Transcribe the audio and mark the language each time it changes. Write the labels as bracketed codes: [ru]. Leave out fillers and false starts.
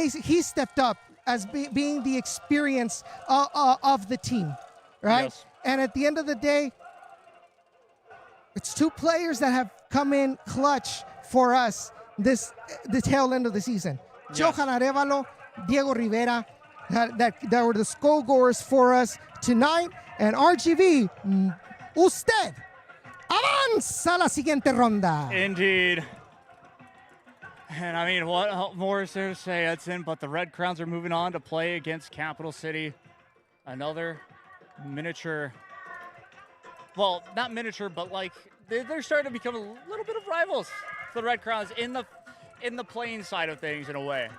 [en] He stepped up as being the experience of the team, right? Yes. And at the end of the day, it's two players that have come in clutch for us the tail end of the season. Yes. Johan Arevalo, Diego Rivera, that were the goal scorers for us tonight. And [es] RGV, usted avanza a la siguiente ronda. [en] Indeed. And I mean, what more is there to say, Edson? But the Red Crowns are moving on to play against Capital City. Another miniature. Well, not miniature, but like they're starting to become a little bit of rivals. The Red Crowns in the playing side of things, in a way.